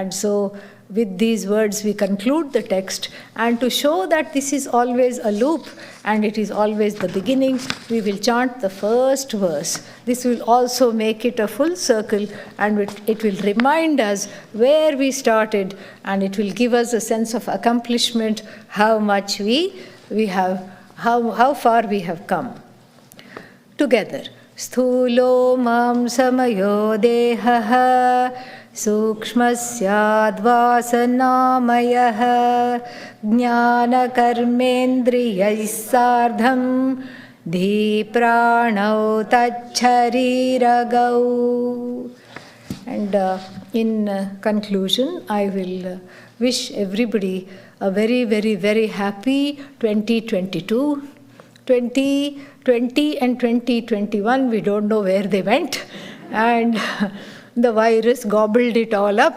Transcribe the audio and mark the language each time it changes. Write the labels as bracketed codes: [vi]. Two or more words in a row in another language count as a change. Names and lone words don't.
[en] And so with these words we conclude the text, and to show that this is always a loop and it is always the beginning, we will chant the first verse. This will also make it a full circle, and it will remind us where we started, and it will give us a sense of accomplishment, how much we have, how far we have come. Together. [sa] Sthulo mam samayo dehaha Sukshmasyaadvasanamayaha Jnana karmendriyai sardham Dhipranau tacchariragau. [en] And in conclusion, I will wish everybody a very, very, very happy 2022. 2020 and 2021, we don't know where they went, and the virus gobbled it all up.